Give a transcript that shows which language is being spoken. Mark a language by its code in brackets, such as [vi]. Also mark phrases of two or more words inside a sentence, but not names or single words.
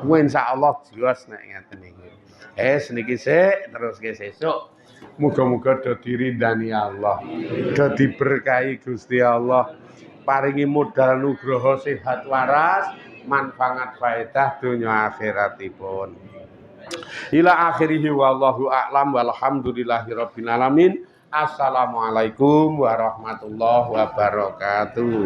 [jv] Kuwi insyaallah jelas nek ngeten iki. Niki sik terus ke sesuk. Muga-muga do diridani Allah, do diberkahi Gusti Allah, paringi modal nugroho sehat waras, manfaat faedah dunya akhiratipun. [ar] إلى آخره والله أعلم والحمد لله رب العالمين. السلام عليكم ورحمة الله وبركاته.